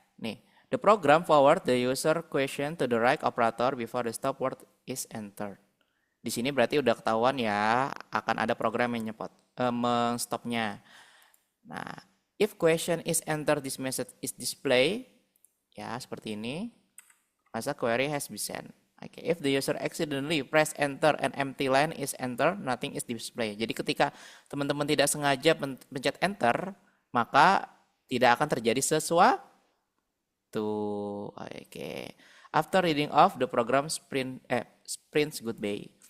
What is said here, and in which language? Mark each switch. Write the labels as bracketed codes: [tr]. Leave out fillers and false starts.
[en] Nih, the program forward the user question to the right operator before the stop word is entered. [id] Di sini berarti udah ketahuan ya, akan ada program yang men-stopnya. [en] Nah, if question is entered, this message is display, [id] ya seperti ini. Masa [en] query has been sent. Okay, if the user accidentally press enter and empty line is enter, nothing is displayed. [id] Jadi ketika teman-teman tidak sengaja pencet enter, maka tidak akan terjadi sesuatu. Oke. [en] After reading off the program sprints goodbye.